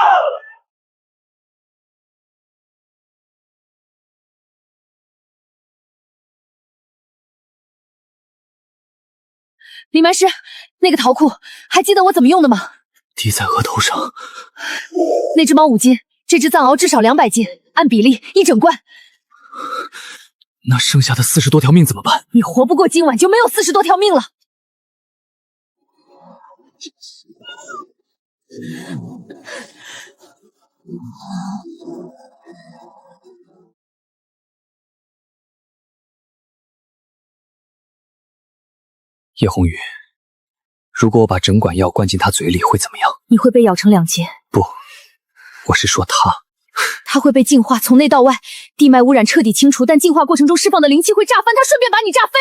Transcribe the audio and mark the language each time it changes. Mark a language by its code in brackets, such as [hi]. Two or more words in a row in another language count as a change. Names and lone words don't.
[zh] 林白師，那個桃庫還記得我怎麼用的嗎？滴在額頭上。那隻貓5斤，這隻藏獒至少200斤，按比例一整罐。那剩下的40多條命怎麼辦？你活不過今晚就沒有40多條命了。葉紅宇，如果我把整管藥灌進他嘴裡會怎麼樣？你會被咬成2截。不，我是說他。他會被淨化，從內到外，地脈污染徹底清除，但淨化過程中釋放的靈氣會炸翻他，順便把你炸飛。